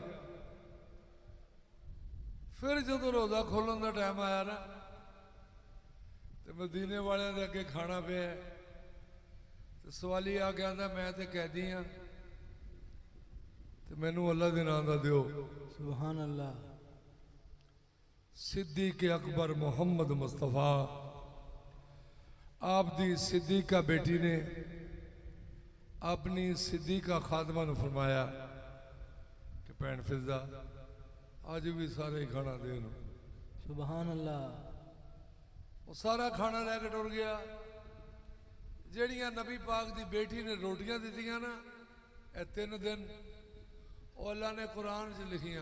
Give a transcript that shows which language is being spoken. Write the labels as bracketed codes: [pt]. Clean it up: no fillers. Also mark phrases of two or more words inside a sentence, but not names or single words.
[pa] ਫਿਰ ਜੋ ਰੋਜ਼ਾ ਖੋਲ੍ਹਣ ਕਾ ਟਾਈਮ ਆਇਆ ਨਾ, ਤੋ ਮਦੀਨੇ ਵਾਲੇ ਕੇ ਅੱਗੇ ਖਾਣਾ ਪੇ ਤੋ ਸਵਾਲੀ ਆ ਗਿਆ ਆਂਦਾ ਮੈਂ ਤੋ ਕੈਦੀ ਹਾਂ ਤੋ ਮੈਨੂੰ ਅੱਲਾਹ ਕੇ ਨਾਮ ਦਾ ਦਿਓ। [ar] سبحان الله. [pa] ਸਿੱਦੀਕ ਅਕਬਰ ਮੁਹੰਮਦ ਮੁਸਤਫ਼ਾ ਆਪ ਦੀ ਸਿੱਦੀਕਾ ਬੇਟੀ ਨੇ ਅਪਨੀ ਸਿੱਦੀਕਾ ਖ਼ਾਦਮਾ ਨੂੰ ਫ਼ਰਮਾਇਆ ਕਿ ਭੈਣ ਫ਼ਿਜ਼ਾ ਅੱਜ ਭੀ ਸਾਰੇ ਹੀ ਖਾਣਾ ਦੇ। [ar] سبحان الله. [pa] ਵੋ ਸਾਰਾ ਖਾਣਾ ਲੈਕੇ ਟੁਰ ਗਿਆ। ਜਿਹੜੀਆਂ ਨਬੀ ਪਾਕ ਦੀ ਬੇਟੀ ਨੇ ਰੋਟੀਆਂ ਦਿੱਤੀਆਂ ਨਾ, ਯੇ 3 ਦਿਨ ਵੋ ਅੱਲਾਹ ਨੇ ਕੁਰਾਨ ਚ ਲਿਖੀਆਂ।